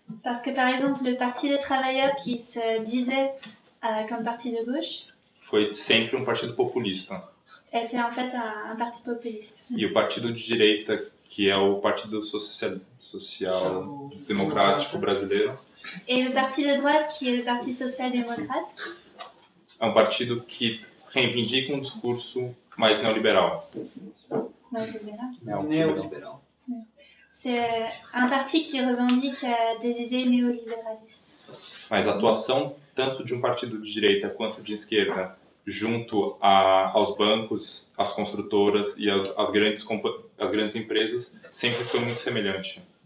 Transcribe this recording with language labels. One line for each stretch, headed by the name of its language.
French: Parce que par exemple, le Parti des travailleurs qui se disait comme parti de gauche
Portuguese: foi sempre um partido populista.
French: était en fait un parti populiste.
Portuguese: E o partido de direita, que é o Partido Social Democrático Brasileiro,
French: Et le parti de droite, qui est le Parti social-démocrate,
Portuguese: é um partido que reivindica um discurso mais neoliberal.
French: ouais, c'est bien là.
Portuguese: Neoliberal.
French: C'est un parti qui revendique des idées néolibéralistes.
Portuguese: Mas a atuação tanto de um partido de direita quanto de esquerda junto aos bancos, às construtoras e às grandes empresas sempre foi muito semelhante.